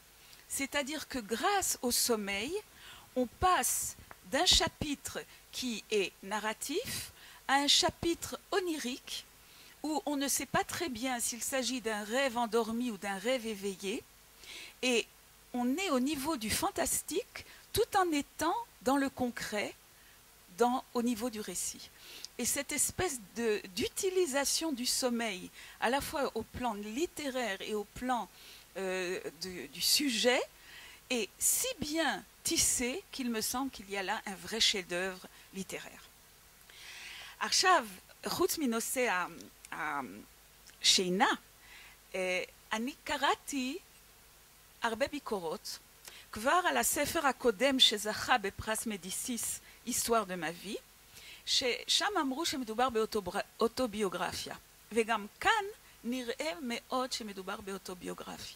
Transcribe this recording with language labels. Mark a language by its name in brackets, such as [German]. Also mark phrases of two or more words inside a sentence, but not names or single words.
[French] C'est-à-dire que grâce au sommeil, on passe d'un chapitre qui est narratif à un chapitre onirique où on ne sait pas très bien s'il s'agit d'un rêve endormi ou d'un rêve éveillé, et on est au niveau du fantastique tout en étant dans le concret, au niveau du récit. Et cette espèce d'utilisation du sommeil, à la fois au plan littéraire et au plan du sujet, est si bien tissé qu'il me semble qu'il y a là un vrai chef-d'œuvre littéraire. [Hebrew] עכשיו, חוץ מנושא השינה, אני קראתי הרבה ביקורות, כבר על הספר הקודם שזכה בפרס מדיסיס, היסטואר דה מאבי, ששם אמרו שמדובר באוטוביוגרפיה, וגם כאן נראה מאוד שמדובר באוטוביוגרפיה.